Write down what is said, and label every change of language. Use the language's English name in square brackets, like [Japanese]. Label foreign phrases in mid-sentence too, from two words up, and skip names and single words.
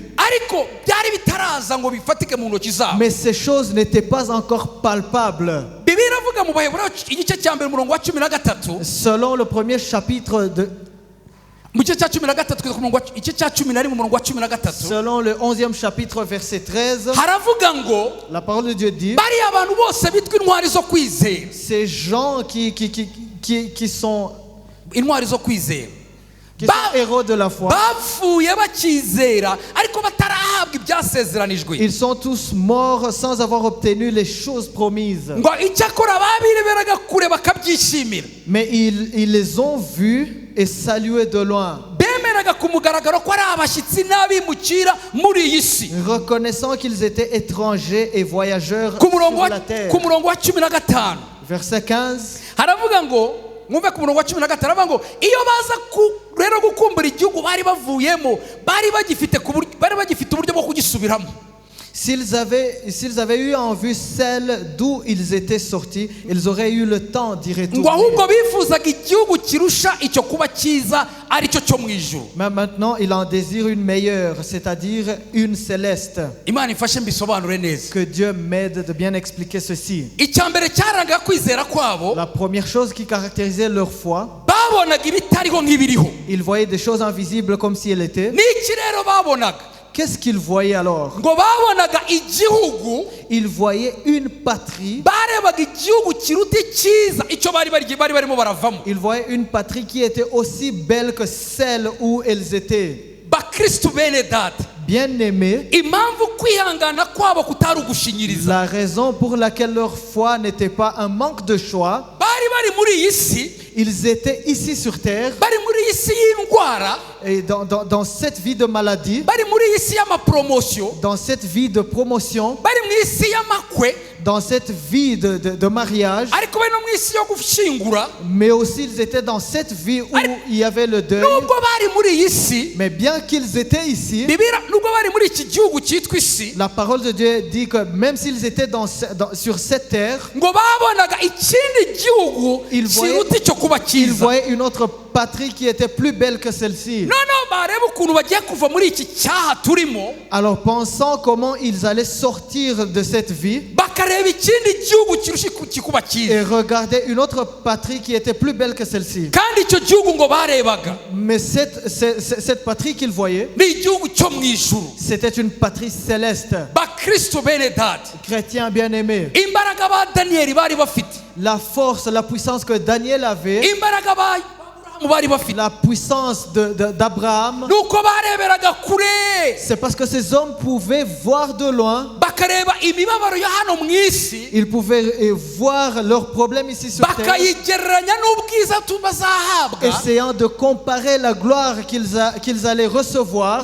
[Kinyarwanda] ariko byari bitaraza ngo bifatike mu ntoki zabo. [French] mais ces choses n'étaient pas encore palpables. [Kinyarwanda] Bibiliya iravuga mu Baheburayo igice cya mbere umurongo wa 13, [French] Selon le premier chapitre [Kinyarwanda] mu gice cya 13 kugeza ku murongo igice cya 11 umurongo wa 13, [French] selon le 11e chapitre, verset 13, [Kinyarwanda] haravuga ngo [French] la parole de Dieu dit, [Kinyarwanda] bariya abantu bose bitwa intwari zo kwizera, [French] ces gens qui sont [Kinyarwanda] intwari zo kwizera [French] héros de la foi, [Kinyarwanda] bapfuye bakizera ariko batarahabwa ibyasezeranijwe, [French] ils sont tous morts sans avoir obtenu les choses promises. [Kinyarwanda] ngo icyakora babireberaga kure bakabyishimira, [French] Mais ils les ont vus et salués de loin, [Kinyarwanda] bemeraga ku mugaragaro ko ari abashyitsi n'abimukira muri iyi si. [French] reconnaissant qu'ils étaient étrangers et voyageurs [Kinyarwanda] Ku [French] sur [Kinyarwanda] murongo [French] la terre. [Kinyarwanda] wa 15 [French] Verset 15. [Kinyarwanda] haravuga ngo, mwumve ku murongo wa 15 haravuga ngo iyo baza rero gukumbura igihugu bari bavuyemo, bari bagifite uburyo bwo kugisubiramo. [French] S'ils avaient eu en vue celle d'où ils étaient sortis, ils auraient eu le temps d'y [Kinyarwanda] ngo [French] retourner. [Kinyarwanda] ahubwo bifuzaga igihugu kirusha icyo kuba cyiza, aricyo cyo mu ijuru. [French] Mais maintenant, il en désire une meilleure, c'est-à-dire une céleste. [Kinyarwanda] Imana ifashe mbisobanure neza. [French] Que Dieu m'aide de bien expliquer ceci. [Kinyarwanda] icya mbere cyarangaga kwizera kwabo, [French] La première chose qui caractérisait leur foi, [Kinyarwanda] babonaga ibitariho nk'ibiriho. [French] ils voyaient des choses invisibles comme si elles étaient. [Kinyarwanda] n'iki rero babonaga? [French] Qu'est-ce qu'ils voyaient alors? [Kinyarwanda] ngo babonaga igihugu, [French] Ils voyaient une patrie. [Kinyarwanda] barebaga igihugu kiruta icyiza icyo bari barimo baravamo. [French] Ils voyaient une patrie qui était aussi belle que celle où elles étaient. [Kinyarwanda] Bakristu bene data, [French] Bien-aimés, [Kinyarwanda] impamvu kwihangana kwabo kutari ugushinyiriza, [French] la raison pour laquelle leur foi n'était pas un manque de choix, [Kinyarwanda] bari muri iyi si, [French] ils étaient ici sur terre, [Kinyarwanda] bari muri iyi si y'indwara, [French] et dans cette vie de maladie, [Kinyarwanda] bari muri iyi si y'amapromosiyo, [French] dans cette vie de promotion, [Kinyarwanda] bari mu isi y'amakwe, [French] dans cette vie de mariage, [Kinyarwanda] ariko bari no mu isi yo gushingura. [French] mais aussi ils étaient dans cette vie où il y avait le deuil. [Kinyarwanda] Nubwo bari muri iyi si, [French] Mais bien qu'ils étaient ici, [Kinyarwanda] nubwo bari muri iki gihugu cyitwa isi, [French] la parole de Dieu dit que même s'ils étaient sur cette terre, [Kinyarwanda] ngo babonaga ikindi gihugu [French] Ils voyaient- [Kinyarwanda] kiruta icyo kuba [French] ils [Kinyarwanda] cyiza. [French] voyaient une autre patrie qui était plus belle que celle-ci. [Kinyarwanda] noneho bareba ukuntu bagiye kuva muri iki cyaha turimo, [French] alors pensant comment ils allaient sortir de cette vie [Kinyarwanda] bakareba ikindi gihugu kirusha kikuba cyiza, [French] et regarder une autre patrie qui était plus belle que celle-ci. [Kinyarwanda] kandi icyo gihugu ngo barebaga [French] Mais cette patrie qu'ils voyaient, [Kinyarwanda] ni igihugu cyo mu ijuru. [French] c'était une patrie céleste. [Kinyarwanda] Bakristo bene data, [French] Chrétiens bien-aimés, [Kinyarwanda] imbaraga ba Daniyeli bari bafite, [French] la force, la puissance que Daniel avait, [Kinyarwanda] imbaraga ba Aburahamu bari bafite, [French] la puissance d'Abraham, [Kinyarwanda] nuko bareberaga kure, [French] c'est parce que ces hommes pouvaient voir de loin, [Kinyarwanda] bakareba imibabaro yo hano mu isi, [French] ils pouvaient voir leurs problèmes ici sur terre, [Kinyarwanda] bakayigereranya n'ubwiza bazahabwa, [French] essayant de comparer la gloire qu'ils allaient recevoir.